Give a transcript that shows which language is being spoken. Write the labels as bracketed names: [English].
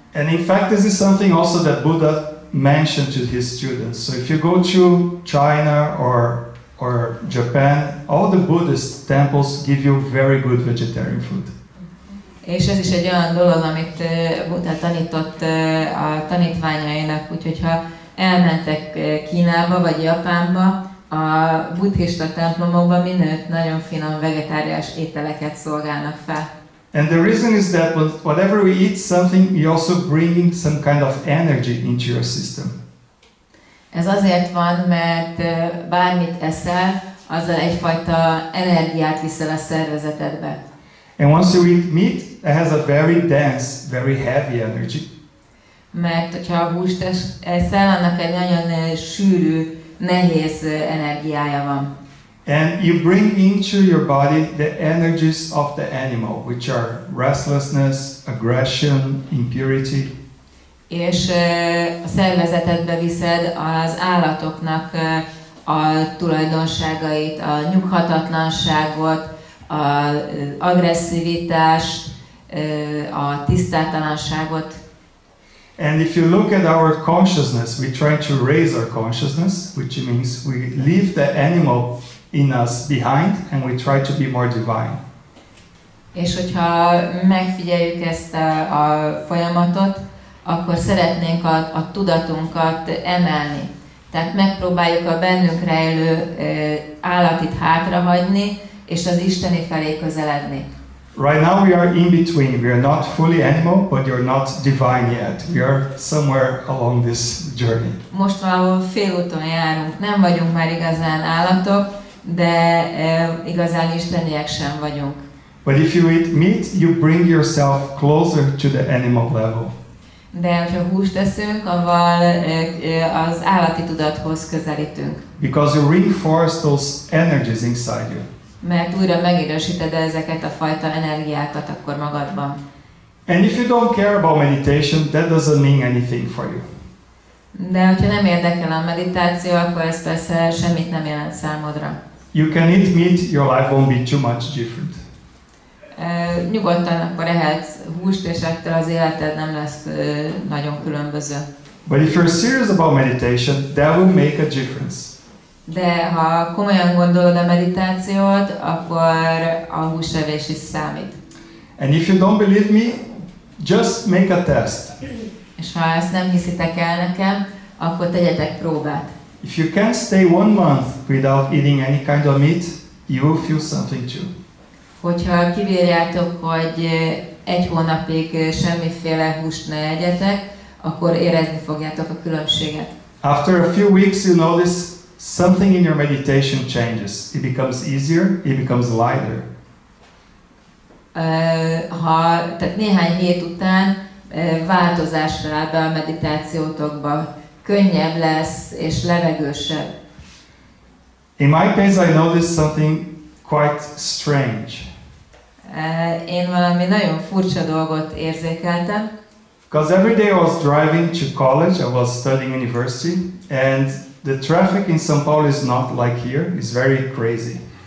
[English] And in fact, this is something also that Buddha mentioned to his students. So if you go to China or Japan, all the Buddhist temples give you very good vegetarian food. [Hungarian] És ez is egy olyan dolog, amit Buddha tanított a tanítványainak, úgyhogy ha elmentek Kínába vagy Japánba, a buddhista templomokban mindenütt nagyon finom vegetáriás ételeket szolgálnak fel. [English] And the reason is that whatever we eat something, we also bringing some kind of energy into your system. [Hungarian] Ez azért van, mert bármit eszel, azzal egyfajta energiát viszel a szervezetedbe. [English] And once you eat meat, it has a very dense, very heavy energy. [Hungarian] Mert hogyha húst eszel, annak egy nagyon sűrű, nehéz energiája van. [English] And you bring into your body the energies of the animal, which are restlessness, aggression, impurity. [Hungarian] És a szervezetedbe viszed az állatoknak a tulajdonságait, a nyughatatlanságot, az agresszivitást, a tisztátalanságot. [English] And if you look at our consciousness, we try to raise our consciousness, which means we leave the animal in us behind and we try to be more divine. [Hungarian] És hogyha megfigyeljük ezt a folyamatot, akkor szeretnénk a tudatunkat emelni. Tehát megpróbáljuk a bennünk rejlő állatit hátrahagyni, és az isteni felé közeledni. [English] Right now we are in between. We are not fully animal, but you're not divine yet. We are somewhere along this journey. [Hungarian] Most valahol félúton járunk. Nem vagyunk már igazán állatok, de igazán isteniek sem vagyunk. [English] But if you eat meat, you bring yourself closer to the animal level. [Hungarian] De hogyha húst eszünk, avval az állati tudathoz közelítünk. [English] Because you reinforce those energies inside you. [Hungarian] Mert újra megidősíted ezeket a fajta energiákat akkor magadban. [English] And if you don't care about meditation, that doesn't mean anything for you. [Hungarian] De hogyha nem érdekel a meditáció, akkor ez persze semmit nem jelent számodra. [English] You can eat meat, your life won't be too much different. [Hungarian] Nyugodtan akkor ehetsz húst, és ettől az életed nem lesz nagyon különböző. [English] But if you're serious about meditation, that will make a difference. [Hungarian] De ha komolyan gondolod a meditációt, akkor a húsevés is számít. [English] And if you don't believe me, just make a test. [Hungarian] És ha ezt nem hiszitek el nekem, akkor tegyetek próbát. [English] If you can't stay 1 month without eating any kind of meat, you will feel something too. [Hungarian] Hogyha kibírjátok, hogy 1 hónapig semmiféle húst ne egyetek, akkor érezni fogjátok a különbséget. [English] After a few weeks you notice something in your meditation changes. It becomes easier, it becomes lighter. [Hungarian] Tehát néhány hét után változásra áll be a meditációtokba, könnyebb lesz és levegősebb. [English] In my case, I noticed something quite strange. [Hungarian] Én valami nagyon furcsa dolgot érzékeltem. [English] Because every day I was driving to college, I was studying university, and the traffic in São Paulo is not like here, it's very crazy.